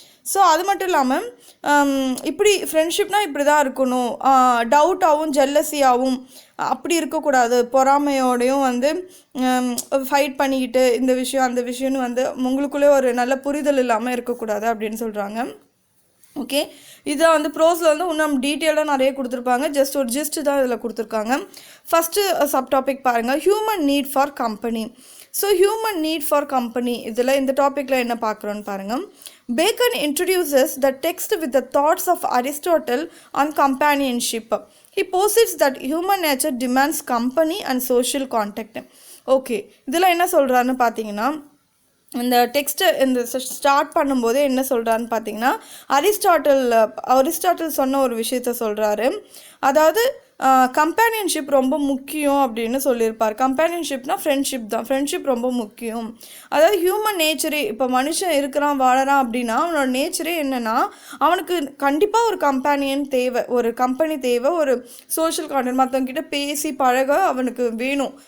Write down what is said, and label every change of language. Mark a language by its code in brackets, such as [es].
[ta] So அது மட்டும் இல்லாமல் இப்படி ஃப்ரெண்ட்ஷிப்னால் இப்படி தான் இருக்கணும், டவுட்டாகவும் ஜெல்லஸியாகவும் அப்படி இருக்கக்கூடாது, பொறாமையோடையும் வந்து ஃபைட் பண்ணிக்கிட்டு இந்த விஷயம் அந்த விஷயம்னு வந்து உங்களுக்குள்ளே ஒரு நல்ல புரிதல் இல்லாமல் இருக்கக்கூடாது அப்படின்னு சொல்கிறாங்க. ஓகே, இதை வந்து ப்ரோஸில் வந்து இன்னும் டீட்டெயிலாக நிறைய கொடுத்துருப்பாங்க. ஜஸ்ட் ஒரு ஜிஸ்ட்டு தான் இதில் கொடுத்துருக்காங்க. ஃபஸ்ட்டு சப் டாபிக் பாருங்கள், [en] Human need for company. [ta] So [en] human need for company [ta] இதில் இந்த டாப்பிக்கில் என்ன பார்க்குறோன்னு பாருங்கள். [en] Bacon introduces the text with the thoughts of Aristotle on companionship. He posits that human nature demands company and social contact. [ta] Okay, இதில் என்ன சொல்கிறான்னு பார்த்தீங்கன்னா, இந்த டெக்ஸ்ட்டை இந்த ஸ்டார்ட் பண்ணும்போதே என்ன சொல்கிறான்னு பார்த்தீங்கன்னா, அரிஸ்டாட்டில் சொன்ன ஒரு விஷயத்த சொல்கிறாரு. அதாவது கம்பேனியன்ஷிப் ரொம்ப முக்கியம் அப்படின்னு சொல்லியிருப்பார். கம்பேனியன்ஷிப்னா ஃப்ரெண்ட்ஷிப் தான். ஃப்ரெண்ட்ஷிப் ரொம்ப முக்கியம். அதாவது ஹியூமன் நேச்சரே, இப்போ மனுஷன் இருக்கிறான் வாழறான் அப்படின்னா அவனோட நேச்சரே என்னென்னா, அவனுக்கு கண்டிப்பாக ஒரு கம்பேனியன் தேவை, ஒரு கம்பெனி தேவை, ஒரு சோஷியல் கான்டெக்ட், மற்றவங்கிட்ட பேசி பழக அவனுக்கு வேணும்.